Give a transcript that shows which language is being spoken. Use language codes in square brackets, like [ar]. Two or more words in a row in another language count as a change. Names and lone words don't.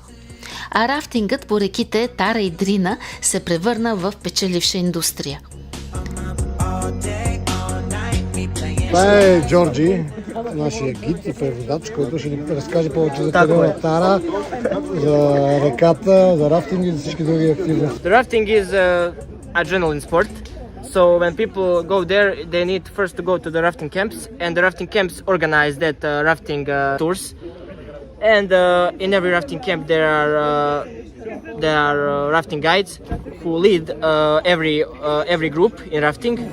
[bg] А рафтингът по реките Тара и Дрина се превърна в печеливша индустрия. Това е Джорджи, нашия гид и преводач, който ще ни разкаже повече за каньона Тара, за реката, за рафтинг и за всички други активности. [en] The rafting is adrenaline sport. So when people go there, they need first to go to the rafting camps, and the rafting camps organize that rafting tours. And in every rafting camp there are rafting guides who lead every group in rafting.